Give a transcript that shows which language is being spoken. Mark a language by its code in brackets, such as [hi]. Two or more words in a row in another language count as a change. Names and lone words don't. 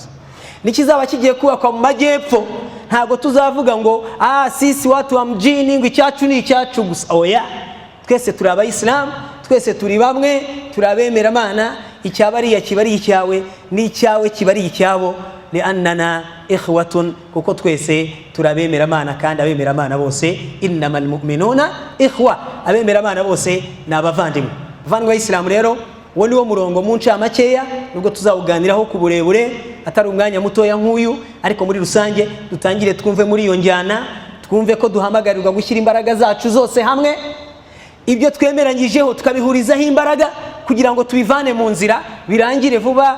[rw] Nikizaba kigiye kubakwa mu majyepfo, ntago tuzavuga ngo [sw] sisi watu wa mjini [rw] ngo icyacu ni icyacu gusa. Oya, twese turi abayisilamu, twese turi bamwe, turabemera Imana. Icyabariya kibari icyawe, n'icyawe kibari icyabo, [ar] لأننا إخوة, [rw] kuko twese turabemera Imana, kandi abemera Imana bose [ar] إنما المؤمنون إخوة, [rw] abemera Imana bose ni abavandimwe. Bavandimwe b'Isilamu rero, uwo niwo murongo mu ncamakeya, nubwo tuzawuganiraho ku burebure, atari umwanya mutoya nk'uyu, ariko muri rusange dutangire twumve muri iyo njyana, twumve ko duhamagarirwa gushyira imbaraga zacu zose hamwe, ibyo twemeranyijeho tukabihurizaho imbaraga kugira ngo tubivane mu nzira, birangire vuba.